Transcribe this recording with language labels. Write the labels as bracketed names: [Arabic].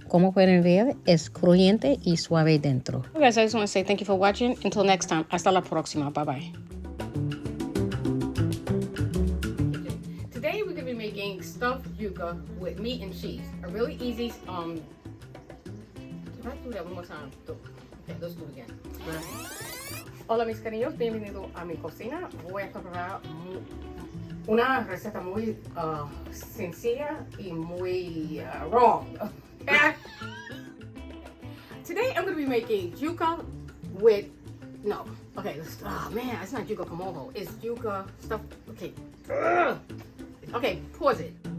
[Spanish] Como pueden ver, es crujiente y suave dentro. [English] Okay, guys, I just want to say thank you for watching. Until next time, [Spanish] hasta la próxima. [English] Bye-bye. Today we're going to be making stuffed yucca with meat and cheese. A really easy, can I do that one more time? Okay, let's do it again. [Spanish] Hola mis cariños, bienvenidos a mi cocina. Voy a preparar una receta muy sencilla y muy [English] wrong. Okay? Today I'm going to be making yucca with, no, okay, oh man, it's not yucca como, it's yucca stuff, okay. Okay, pause it.